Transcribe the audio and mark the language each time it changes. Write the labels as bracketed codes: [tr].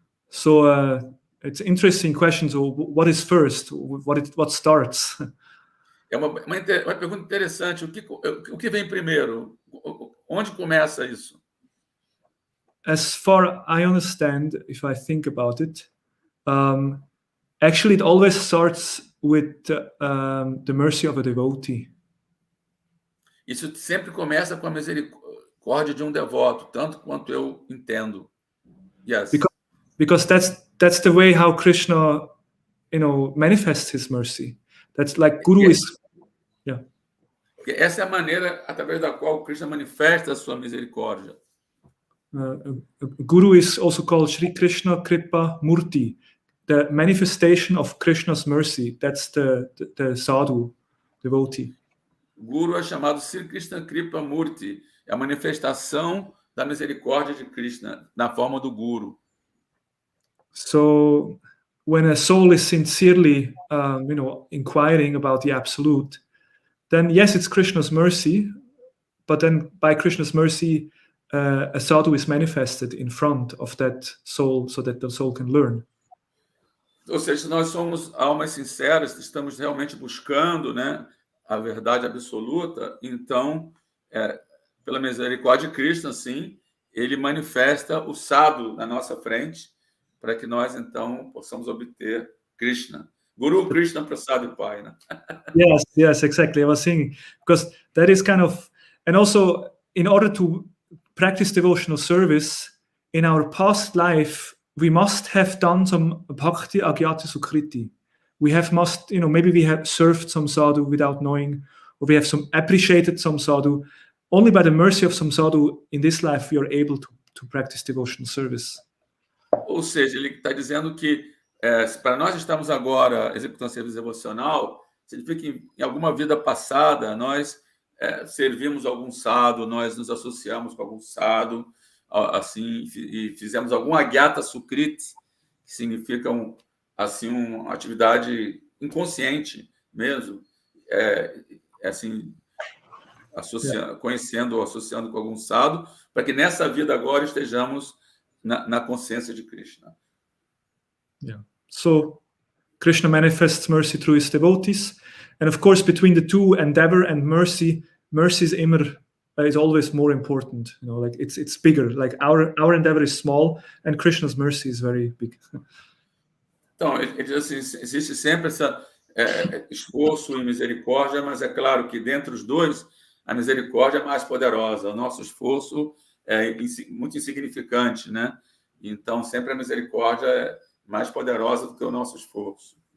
[en] So it's interesting question. So what is first? What starts? [pt] É uma pergunta interessante. O que vem primeiro? Onde começa isso? [en] As far I understand, if I think about it, actually it always starts with the mercy of a devotee. [pt] Isso sempre começa com a misericórdia de um devoto, tanto quanto eu entendo. [en] Yes. Because that's the way how Krishna, manifests his mercy. That's like Guru is. Yeah. [pt] Porque essa é a maneira através da qual Krishna manifesta a sua misericórdia. [en] Guru is also called Shri Krishna Kripa Murti, the manifestation of Krishna's mercy. That's the sadhu, devotee. [pt] Guru é chamado Sri Krishna Kripa Murti, é a manifestação da misericórdia de Krishna na forma do Guru. [en] So when a soul is sincerely, inquiring about the absolute, then yes, it's Krishna's mercy, but then by Krishna's mercy, a sadhu is manifested in front of that soul so that the soul can learn. [pt] Ou seja, se nós somos almas sinceras, estamos realmente buscando, né, a verdade absoluta, então, pela misericórdia de Krishna, sim, ele manifesta o sadhu na nossa frente, para que nós, então, possamos obter Krishna. [bn] Guru Krishna Prasad Pai, né? [en] Yes, exactly. I was saying, because that is kind of, and also in order to practice devotional service, in our past life, we must have done some bhakti agyata sukriti. We maybe we have served some sadhu without knowing, or we have appreciated some sadhu. Only by the mercy of some sadhu in this life we are able to practice devotional service. [pt] Ou seja, ele está dizendo que para nós estarmos agora executando serviço devocional, significa que em alguma vida passada nós servimos algum sadhu, nós nos associamos com algum sadhu, assim, e fizemos algum agyata sukriti, que significa uma atividade inconsciente mesmo, assim, conhecendo ou associando com algum sadhu, para que nessa vida agora estejamos na consciência de Krishna. [en] Yeah. So Krishna manifests mercy through his devotees, and of course between the two, endeavor and mercy is immer is always more important. Like it's bigger. Like our endeavor is small, and Krishna's mercy is very big. [pt] Então, ele diz assim, existe sempre esse esforço e misericórdia, mas é claro que dentre os dois, a misericórdia é mais poderosa. O nosso esforço é muito insignificante, né? Então, sempre a misericórdia é mais poderosa do que o nosso esforço.